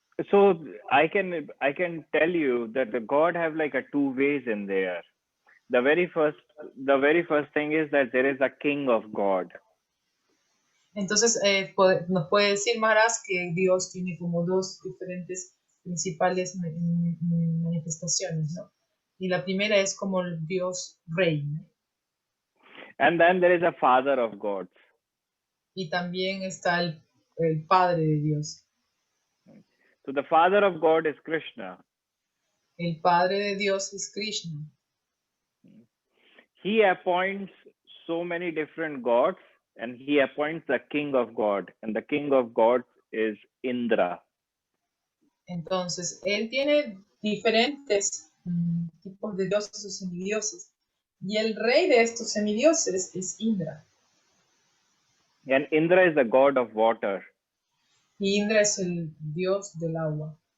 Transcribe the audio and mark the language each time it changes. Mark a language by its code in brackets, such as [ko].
[en] So I can tell you that the God have two ways in there. The very first thing is that there is a king of God. [es] Entonces, nos puede decir Maharaj que Dios tiene como dos diferentes principales manifestaciones, ¿no? Y la primera es como el Dios rey, ¿no? [en] And then there is a father of gods. [es] Y también está el padre de Dios. [en] So the father of God is Krishna. [es] El padre de Dios es Krishna. [en] He appoints so many different gods, and he appoints the king of God, and the king of gods is Indra. [es] Entonces, él tiene diferentes tipos de dioses o semidioses. Y el rey de estos semidioses es Indra. [en] And Indra is the god of water. [es] Y Indra es el dios del agua.